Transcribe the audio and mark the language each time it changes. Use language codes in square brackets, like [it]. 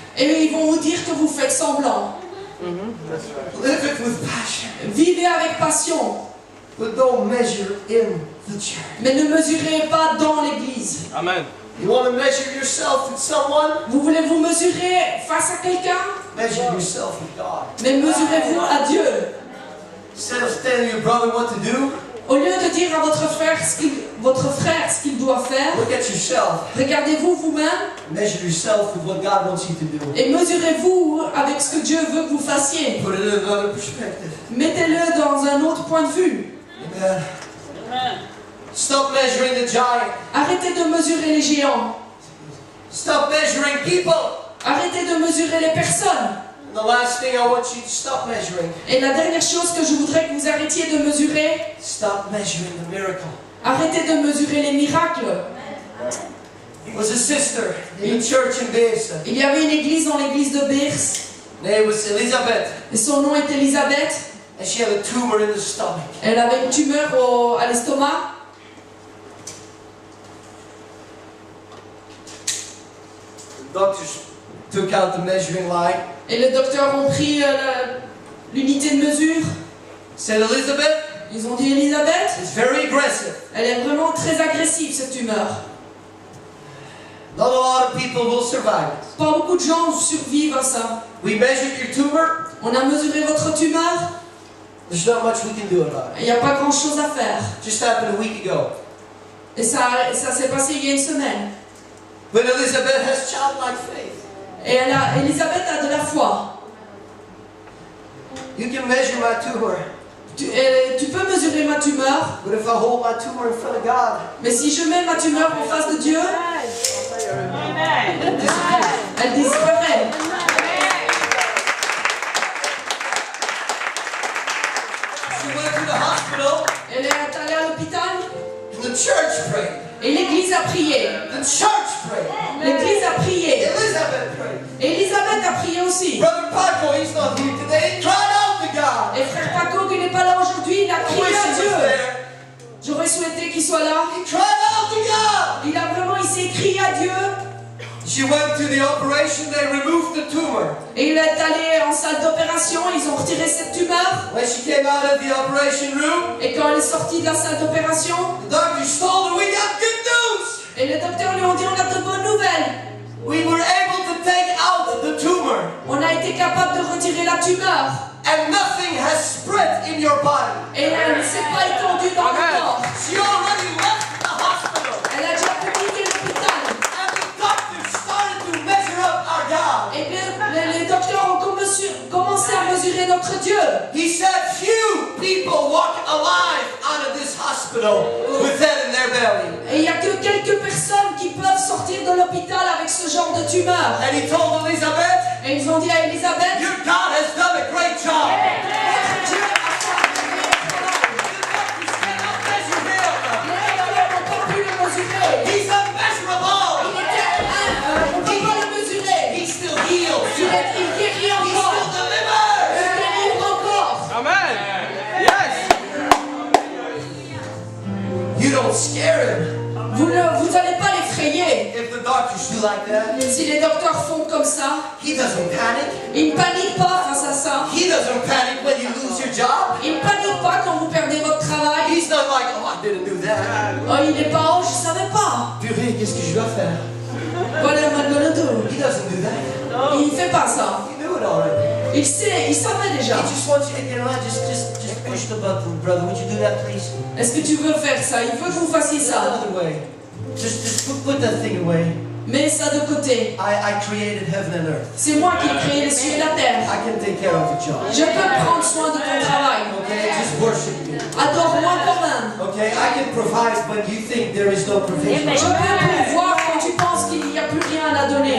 [fr] Et ils vont vous dire que vous faites semblant. [en] Live it with passion. [fr] Vivez avec passion, [en] But don't measure in the church. [fr] mais ne mesurez pas dans l'église. [en] Amen. You want to measure yourself with someone? [fr] Vous voulez vous mesurer face à quelqu'un, [en] Measure yourself with God. [fr] mais mesurez-vous à Dieu. [en] Instead of telling your brother what to do, [fr] Au lieu de dire à votre frère ce qu'il doit faire, [en] look at yourself. [fr] regardez-vous vous-même [en] Measure yourself with what God wants you to do. [fr] et mesurez-vous avec ce que Dieu veut que vous fassiez. [en] Put it in another perspective. [fr] Mettez-le dans un autre point de vue. [en] Amen. Stop measuring the giant. [fr] Arrêtez de mesurer les géants. [en] Stop measuring people. [fr] Arrêtez de mesurer les personnes. [en] And the last thing I want you to stop measuring. [fr] Et la dernière chose que je voudrais que vous arrêtiez de mesurer, [en] Stop measuring the miracle. [fr] arrêtez de mesurer les miracles. [en] There was a sister in a church in Besa. [fr] Il y avait une église dans l'église de Beers, [en] Name was Elizabeth. [fr] et son nom est Elisabeth. [en] And she had a tumor in the stomach. [fr] Elle avait une tumeur à l'estomac. [en] The doctors took out the measuring line. [fr] Et les docteurs ont pris l'unité de mesure. [en] Said, Elizabeth, [fr] Ils ont dit, Elisabeth, [en] it's very aggressive. [fr] elle est vraiment très agressive cette tumeur. [en] Not a lot of people will survive it. [fr] Pas beaucoup de gens survivent à ça. [en] We measured your tumor. [fr] On a mesuré votre tumeur, [en] There's not much we can do about it. [fr] il n'y a pas grand chose à faire. [en] Just happened a week ago. [fr] Et ça s'est passé il y a une semaine. [en] But Elizabeth has childlike faith. [fr] Et Elisabeth a de la foi. [en] You can measure my tumor. [fr] Tu peux mesurer ma tumeur, [en] But if I hold my tumor in front of God, [fr] mais si je mets ma tumeur en face de Dieu, elle disparaît. [en] she went to the hospital [fr] Elle est allée à l'hôpital [en] and the church prayed. [fr] et l'église a prié. [en] The church prayed. [fr] L'église a prié. [en] Elizabeth prayed. [fr] Et Elisabeth a prié aussi. [en] Brother Paco, he's not here today. He cried out to God. [fr] Et frère Paco, qui n'est pas là aujourd'hui, il a [en] I [fr] crié [en] wish [fr] à [en] he was [fr] Dieu. [en] there. [fr] J'aurais souhaité qu'il soit là. [en] He cried out to God. [fr] Il s'est crié à Dieu. [en] She went to the operation. They removed the tumor. [fr] Et il est allé en salle d'opération, ils ont retiré cette tumeur. [en] When she came out of the operation room, [fr] Et quand elle est sortie de la salle d'opération, [en] the doctors told her, we got good news. [fr] et les docteurs lui ont dit, on a de bonnes nouvelles. [en] We were able to take out the tumor. [fr] On a été capable de retirer la tumeur. [en] And nothing has spread in your body. [fr] Et elle ne s'est pas étendue dans le corps. [en] She already left the hospital. [fr] Elle a déjà pu quitter l'hôpital. [en] And the doctors started to measure up our God. [fr] Et bien, les docteurs ont commencé à mesurer notre Dieu. [en] He said few people walk alive out of this hospital with that in their belly. [fr] Et il n'y a que quelques personnes qui peuvent sortir de l'hôpital avec ce genre de tumeur. [en] And he told Elizabeth, [fr] Et ils ont dit à Elisabeth, [en] your God has done a great job. [fr] votre Dieu a fait un meilleur travail. [en] The doctors cannot measure him. [fr] Les docteurs n'ont pas pu le mesurer. [en] He's unmeasurable. [fr] On ne peut pas le mesurer. [en] He still heals. [fr] Il guérit [en] He still [fr] encore. [en] delivers. [fr] Il guérit encore. [en] Amen. Yes. You don't scare him. [fr] Vous n'allez pas l'effrayer. [en] If the doctors do like that, [fr] Si les docteurs font comme ça, [en] he doesn't panic. [fr] ils ne paniquent pas face à ça. [en] He doesn't panic when you lose your job. [fr] Ils ne paniquent pas quand vous perdez votre travail. [en] He's not like, oh, I didn't do that. [fr] Oh, il n'est pas, oh, je ne savais pas. Purée, qu'est-ce que je dois faire? [en] What am I gonna do? He doesn't do that. [fr] Il ne fait pas ça. [en] He knew it already. Il sait, il savait déjà. He just wants you to get on. Just push the button, brother. Would you do that, please? [fr] Est-ce que tu veux faire ça? Il veut que vous fassiez ça. [en] Another way. Just put that thing away. [fr] Mets ça de côté. [en] I created heaven and earth. [fr] C'est moi qui ai créé les cieux et la terre. [en] I can take care of the job. [fr] Je peux prendre soin de ton travail. [en] Okay, just worship me. [fr] Adore-moi quand même. [en] Okay, I can provide when you think there is no provision. [fr] Je peux pourvoir quand tu penses qu'il n'y a plus rien à donner.